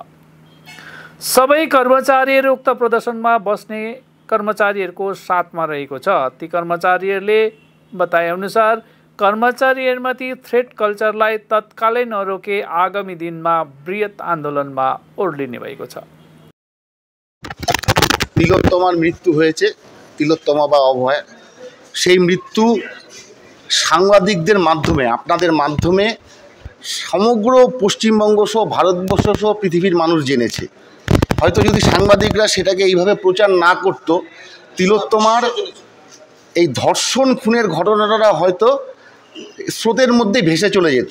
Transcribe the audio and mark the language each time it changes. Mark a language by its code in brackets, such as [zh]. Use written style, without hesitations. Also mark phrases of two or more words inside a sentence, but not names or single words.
[ne] सबै कर्मचारीहरू उक्त प्रदर्शनमा बस्ने कर्मचारीहरूको साथमा रहेको छ। ती कर्मचारीहरूले बताए अनुसार कर्मचारीहरूमाथि थ्रेट कल्चरलाई तत्कालै नरोके आगामी दिनमा बृहत आन्दोलनमा ओर्लिने भएको छ। [bn] তিলোত্তমার মৃত্যু হয়েছে, তিলোত্তমা বা অভয়, সেই মৃত্যু সাংবাদিকদের মাধ্যমে, আপনাদের মাধ্যমে সমগ্র পশ্চিমবঙ্গ সহ ভারতবর্ষ সহ পৃথিবীর মানুষ জেনেছে। হয়তো যদি সাংবাদিকরা সেটাকে এইভাবে প্রচার না করতো, তিলোত্তমার এই ধর্ষণ খুনের ঘটনাটা হয়তো স্রোতের মধ্যে ভেসে চলে যেত।